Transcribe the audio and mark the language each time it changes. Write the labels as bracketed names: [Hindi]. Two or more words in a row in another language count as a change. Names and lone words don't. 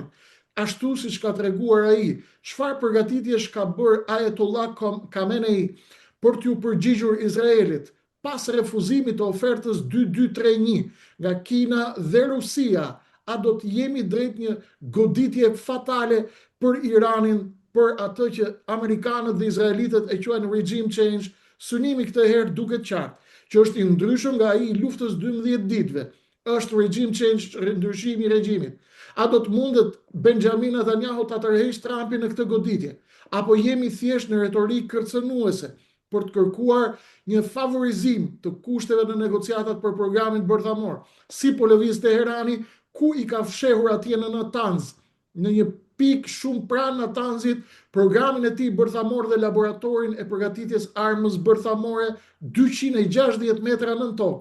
[Albanian] Ashtu siç ka treguar ai, çfarë përgatitjesh ka bërë Ayatollah Khamenei për t'ju përgjigjur Izraelit pas refuzimit të ofertës 2231 nga Kina dhe Rusia? A do të jemi drejt një goditje fatale për Iranin, për atë që amerikanët dhe izraelitët e quajnë [English] regime change? [Albanian] Synimi këtë herë duket qartë që është i ndryshëm nga ai i luftës 12 ditëve. [English] Është regime change, [Albanian] ndryshimi i regjimit. A do të mundet Benjamin Netanyahu ta tërheqë Trumpin në këtë goditje? Apo jemi thjesht në retorikë kërcënuese për të kërkuar një favorizim të kushteve në negociatat për programin bërthamor? Si po lëviz Teherani, ku i ka fshehur atje në Natanz, në një pikë shumë pranë Natanzit, programin e tij bërthamor dhe laboratorin e përgatitjes armës bërthamore 260 metra nën tokë.